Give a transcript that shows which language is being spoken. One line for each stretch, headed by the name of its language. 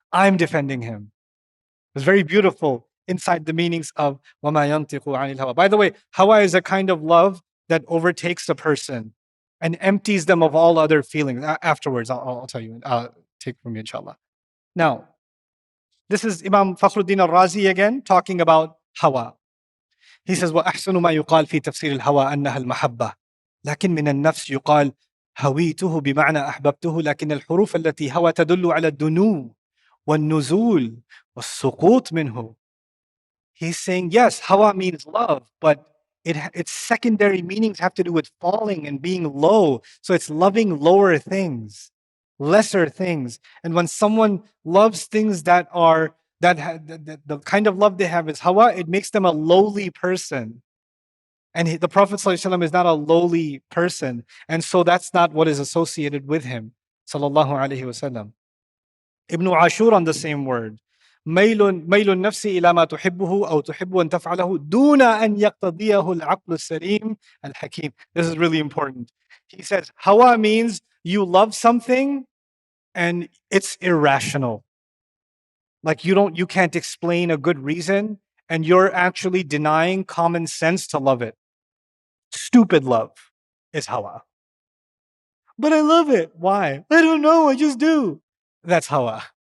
English: I'm defending him. It's very beautiful inside the meanings of
Arabic: وَمَا يَنْتِقُ عَنِ الْهَوَىٰ.
English: By the way, hawa is a kind of love that overtakes a person and empties them of all other feelings. Afterwards, I'll tell you, take from you, inshallah. Now, this is Imam Fakhruddin al-Razi again, talking about hawa. He says,
Arabic: وَأَحْسَنُ مَا يُقَالْ فِي تَفْسِيرِ الْهَوَىٰ أَنَّهَا الْمَحَبَّةِ لكن من النفس يقال هويته بمعنى أحببته لكن الحروف التي هوى تدل على الدنو والنزول والسقوط منه.
English: He's saying, yes, hawa means love, but its secondary meanings have to do with falling and being low. So it's loving lower things, lesser things. And when someone loves things the kind of love they have is hawa, it makes them a lowly person. And the Prophet ﷺ is not a lowly person. And so that's not what is associated with him. Sallallahu Alaihi Wasallam. Ibn Ashur on the same word.
Arabic: ميل النفس إلى ما تحبه أو تحب أن تفعله دون أن يقتضيه العقل السليم الحكيم.
English: This is really important. He says, hawa means you love something and it's irrational. Like you can't explain a good reason and you're actually denying common sense to love it. Stupid love is hawa. But I love it. Why? I don't know. I just do. That's hawa.